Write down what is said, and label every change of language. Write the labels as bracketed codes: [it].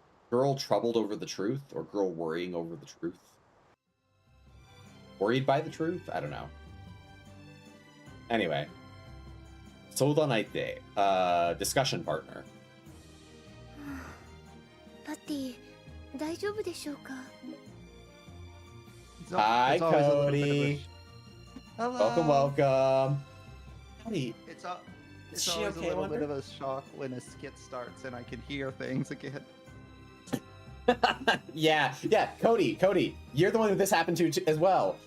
[en] Girl troubled over the truth, or girl worrying over the truth? Worried by the truth? I don't know. Anyway. [ja] 相談相手、 [en] discussion partner. [ja] パティ、大丈夫でしょうか？ [en] Hi, it's always a little bit of a Cody. Hello. Welcome. Cody, It's is it's she always okay, a little Wonder? bit of a shock when a skit starts and I can hear things again. yeah, Cody, you're the one who this happened to as well.